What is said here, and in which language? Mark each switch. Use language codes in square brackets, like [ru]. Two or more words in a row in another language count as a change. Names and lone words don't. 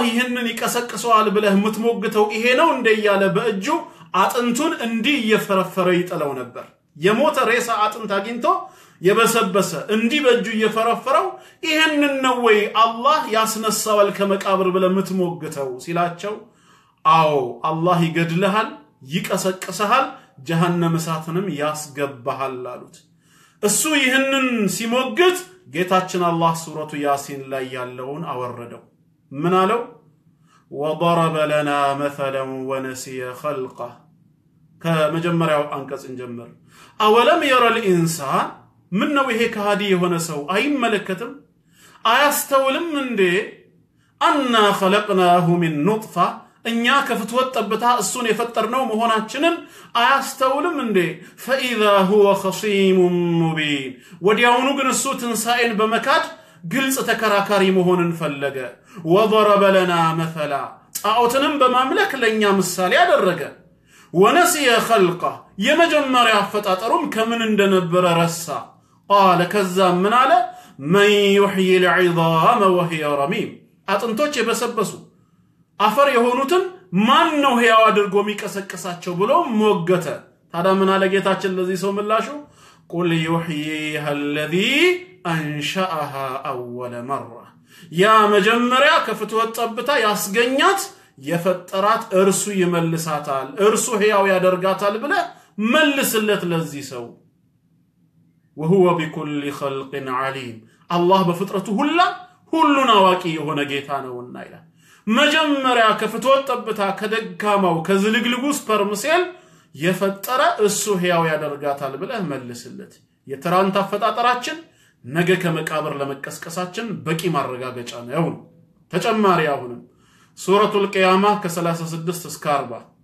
[am] ይህንን ይቀሰቅሰዋል ብለህ ምትሞግተው ይሄ ነው እንደ ያለ በእጁ አጥንቱን እንዲህ እየፈረፈረ ይጥለው ነበር። የሞተ ሬሳ አጥንት አግኝቶ የበሰበሰ እንዲህ በእጁ እየፈረፈረው ይሄንን ነው ወይ አላህ ያስነሳዋል ከመቃብር ብለህ ምትሞግተው ሲላቸው አዎ አላህ ይገድልሃል፣ ይቀሰቅሰሃል፣ ጀሃነም እሳትንም ያስገባሃል አሉት። እሱ ይህንን ሲሞግት ጌታችን አላህ ሱረቱ ያሲን ላይ ያለውን አወረደው ምን አለው [ar] وضرب لنا مثلا ونسي خلقه [am] ከመጀመሪያው አንቀጽ እንጀምር [ar] أولم يرى الانسان [am] ምን ነው ይሄ ከሃዲ የሆነ ሰው አይመለከትም አያስተውልም እንዴ [ar] أنا خلقناه من نطفه [am] እኛ ከፍትወት ጠብታ እሱን የፈጠርነው መሆናችንን አያስተውልም እንዴ [ar] فاذا هو خصيم مبين [am] ወዲያውኑ ግን እሱ ትንሳኤን በመካድ ግልጽ ተከራካሪ መሆንን ፈለገ [ar] وضرب لنا [am] مثلا ጣዖትንም በማምለክ ለኛ ምሳሌ ያደረገ [ar] ونسي خلقه [am] የመጀመሪያ አፈጣጠሩም ከምን እንደነበረ ረሳ قال ከዛ ምን አለ [ar] من يحيي العظام وهي رميم [am] አጥንቶች የበሰበሱ አፈር የሆኑትን ማን ነው ሕያው አድርጎ የሚቀሰቅሳቸው ብሎ ሞገተ ታዲያ ምን አለ ጌታችን ለዚህ ሰው ምላሹ [ar] قل يحييها الذي انشأها اول مره [am] يا መጀመሪያ ከፍትወት ጠብታ ያስገኛት የፈጠራት እርሱ ይመልሳታል እርሱ ሕያው ያደርጋታል ብለ መልስለት ለዚህ ሰው [ar] وهو بكل خلق عليم الله [am] በፍጥረቱ ሁሉን አዋቂ የሆነ ጌታ ነውና ይላል መጀመሪያ ከፍትወት ጠብታ ከደጋማው ከዝልግልጉ ስፐርምሴል የፈጠረ እሱ ሕያው ያደርጋታል ብለ መልስለት የተራንታ አፈጣጠራችን ነገ ከመቃብር ለመቀስቀሳችን በቂ ማረጋገጫ ነው ተጨማሪ አሁንም ሱረቱል ቂያማ ከ36 እስከ 40